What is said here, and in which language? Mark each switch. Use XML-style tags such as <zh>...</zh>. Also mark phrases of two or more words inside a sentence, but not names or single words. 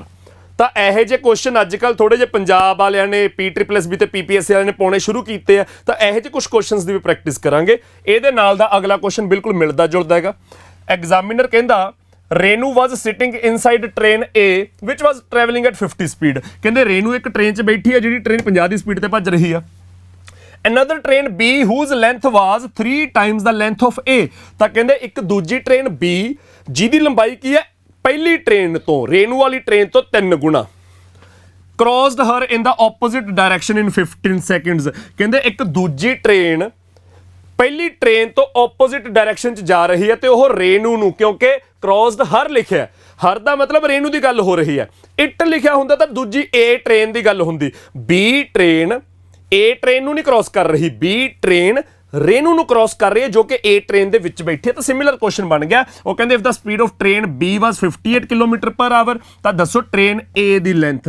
<pa>ਤਾਂ ਇਹੋ ਜਿਹੇ ਕੁਐਸਚਨ ਅੱਜ ਕੱਲ੍ਹ ਥੋੜੇ ਜਿਹੇ ਪੰਜਾਬ ਵਾਲਿਆਂ ਨੇ PSSB ਤੇ PPSC ਵਾਲਿਆਂ ਨੇ ਪਾਉਣੇ ਸ਼ੁਰੂ ਕੀਤੇ ਆ। ਤਾਂ ਇਹੋ ਜਿਹੇ ਕੁਝ ਕੁਐਸਚਨਸ ਦੀ ਵੀ ਪ੍ਰੈਕਟਿਸ ਕਰਾਂਗੇ। ਇਹਦੇ ਨਾਲ ਦਾ ਅਗਲਾ ਕੁਐਸਚਨ ਬਿਲਕੁਲ ਮਿਲਦਾ ਜੁਲਦਾ ਹੈਗਾ। ਐਗਜ਼ਾਮੀਨਰ ਕਹਿੰਦਾ</pa> <en>Renu was sitting inside train A which was travelling at 50 speed.</en> <pa>ਕਹਿੰਦੇ ਰੇਨੂ ਇੱਕ ਟ੍ਰੇਨ 'ਚ ਬੈਠੀ ਹੈ ਜਿਹੜੀ ਟ੍ਰੇਨ 50 ਦੀ ਸਪੀਡ ਤੇ ਭੱਜ ਰਹੀ ਆ।</pa> <en>Another train B whose length was 3 times the length of A।</en> <pa>ਤਾਂ ਕਹਿੰਦੇ ਇੱਕ ਦੂਜੀ ਟ੍ਰੇਨ B ਜਿਹਦੀ ਲੰਬਾਈ ਕੀ ਹੈ ਪਹਿਲੀ ਟ੍ਰੇਨ ਤੋਂ ਰੇਨੂ ਵਾਲੀ ਟ੍ਰੇਨ ਤੋਂ 3 ਗੁਣਾ</pa> <en>crossed her in the opposite direction in 15 seconds।</en> <pa>ਕਹਿੰਦੇ ਇੱਕ ਦੂਜੀ ਟ੍ਰੇਨ ਪਹਿਲੀ ਟ੍ਰੇਨ ਤੋਂ</pa> <en>opposite direction</en> <pa>'ਚ ਜਾ ਰਹੀ ਹੈ ਤੇ ਉਹ ਰੇਨੂ ਨੂੰ, ਕਿਉਂਕਿ</pa> <en>crossed her</en> <pa>ਲਿਖਿਆ, ਹਰ ਦਾ ਮਤਲਬ ਰੇਨੂ ਦੀ ਗੱਲ ਹੋ ਰਹੀ ਹੈ। ਇਟ ਲਿਖਿਆ ਹੁੰਦਾ ਤਾਂ ਦੂਜੀ A ਟ੍ਰੇਨ ਦੀ ਗੱਲ ਹੁੰਦੀ। B ਟ੍ਰੇਨ A ਟ੍ਰੇਨ ਨੂੰ ਨਹੀਂ ਕ੍ਰੋਸ ਕਰ ਰਹੀ, B ਟ੍ਰੇਨ ਰੇਨੂ ਨੂੰ ਕ੍ਰੋਸ ਕਰ ਰਹੀ ਹੈ ਜੋ ਕਿ A ਟ੍ਰੇਨ ਦੇ ਵਿੱਚ ਬੈਠੀ ਹੈ। ਤਾਂ</pa> <en>similar question</en> <pa>ਬਣ ਗਿਆ। ਉਹ ਕਹਿੰਦੇ</pa> <en>if the speed of train B was 58 kilometer per hour</en> <pa>ਤਾਂ ਦੱਸੋ ਟ੍ਰੇਨ A ਦੀ ਲੈਂਥ।</pa>